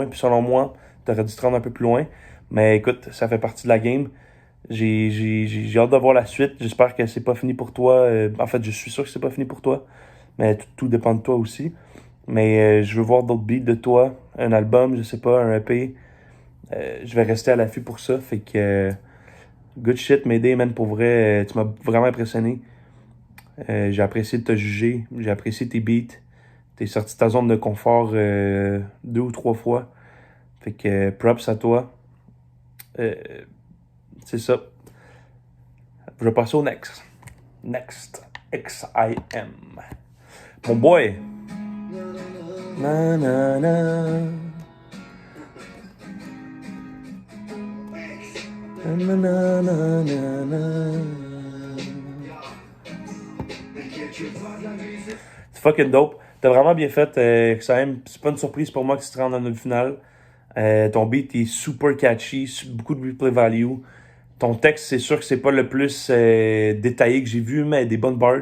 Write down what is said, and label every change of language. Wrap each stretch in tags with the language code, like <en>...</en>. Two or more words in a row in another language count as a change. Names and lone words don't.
<fr>Puis selon moi, tu aurais dû te rendre un peu plus loin. Mais écoute, ça fait partie de la game. J'ai hâte de voir la suite. J'espère que c'est pas fini pour toi. En fait, je suis sûr que c'est pas fini pour toi. Mais tout dépend de toi aussi. Mais je veux voir d'autres beats de toi. Un album, je sais pas, un EP. Je vais rester à l'affût pour ça. Fait que</fr> <en>good shit, Mayday, man,</en> <fr>pour vrai. Tu m'as vraiment impressionné. J'ai apprécié de te juger. J'ai apprécié tes beats. T'es sorti de ta zone de confort 2 ou 3 fois. Fait que props à toi. C'est ça. Je vais passer au next. Next. XIM. Mon boy. Na na na. Na na na na na. C'est</fr> <en>fucking dope.</en> <fr>T'as vraiment bien fait, XIM. C'est pas une surprise pour moi que tu te rendes en demi-finale. Ton beat est super catchy, beaucoup de</fr> <en>replay value.</en> <fr>Ton texte, c'est sûr que c'est pas le plus détaillé que j'ai vu, mais des bonnes bars.</fr>